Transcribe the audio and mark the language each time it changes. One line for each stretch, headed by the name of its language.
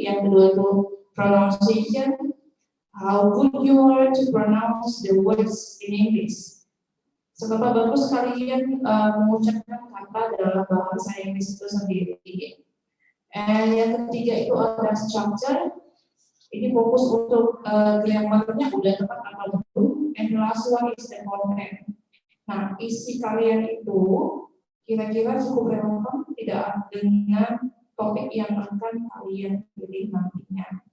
English: Yang kedua itu pronunciation, how good you are to pronounce the words in English.
Indonesian: Seberapa bagus kalian mengucapkan kata dalam bahasa Inggris itu sendiri. And yang ketiga itu ada structure. Ini fokus untuk grammarnya udah tepat apa belum.
English: And the last one is the content.
Indonesian: Nah, isi kalian itu kira-kira cukup relevan tidak dengan topik yang akan kalian pilih nantinya.